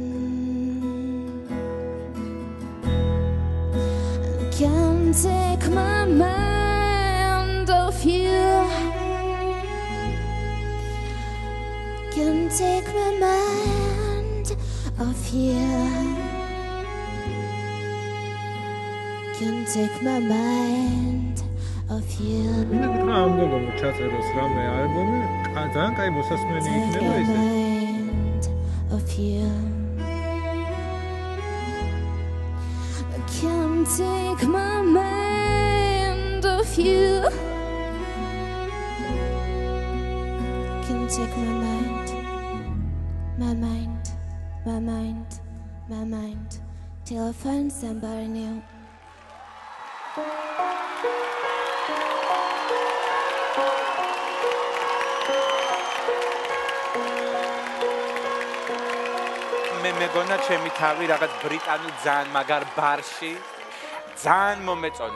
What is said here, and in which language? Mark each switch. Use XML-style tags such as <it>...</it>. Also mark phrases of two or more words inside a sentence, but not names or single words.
<en>I can't take my mind off you. Can't take my mind off you. Can't take my mind off you.</en> <ka>მინდა გითხრა ამ გოგონო ჩაწეროს რამე ალბომი, ძალიან კაი მოსასმენი იქნება ესე.</ka> <en>Of you. I can't take my mind off you. Can't take my mind, my mind, my mind, my mind, till I find somebody new.</en> <ka>მე მეგონა ჩემი თავი რაღაც ბრიტანულ ძალიან მაგარ ბარში ძალიან მომეწონე.</ka>